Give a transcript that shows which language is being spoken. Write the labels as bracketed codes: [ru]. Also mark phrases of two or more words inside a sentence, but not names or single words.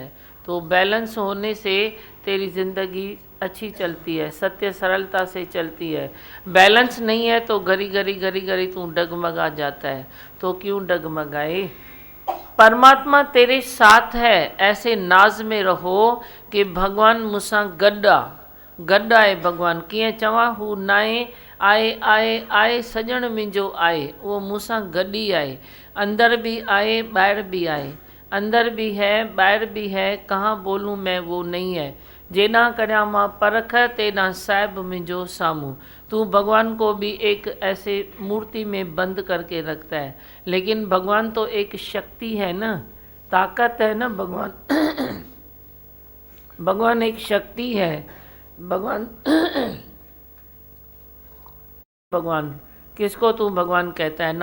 [hi] तो बैलेंस होने से तेरी ज़िंदगी अच्छी चलती है, सत्य सरलता से चलती है। बैलेंस नहीं है तो घड़ी घड़ी तू डगमगा जाता है। तो क्यों डगमगाए? परमात्मा तेरे साथ है, ऐसे नाज में रहो कि भगवान [sd] मूंसां गड्डा गड्डा [hi] है। [sd] भगवान कीअं चवां, हू नाए आए आए आए सजण मुंहिंजो आए। उहो मूंसां गॾु ई आहे, अंदर भी आए ॿाहिरि भी आए। [hi] अंदर भी है ॿाहिरि भी है, कहाँ बोलूँ मैं वो नहीं है। [sd] जेॾां करियां मां परख तेॾां साहिब मुंहिंजो साम्हूं। [hi] तू भगवान को भी एक ऐसे मूर्ति में बंद करके रखता है, लेकिन भगवान तो एक शक्ति है ना, ताकत है ना भगवान भगवान एक शक्ति है। भगवान भगवान किसको तू भगवान कहता है?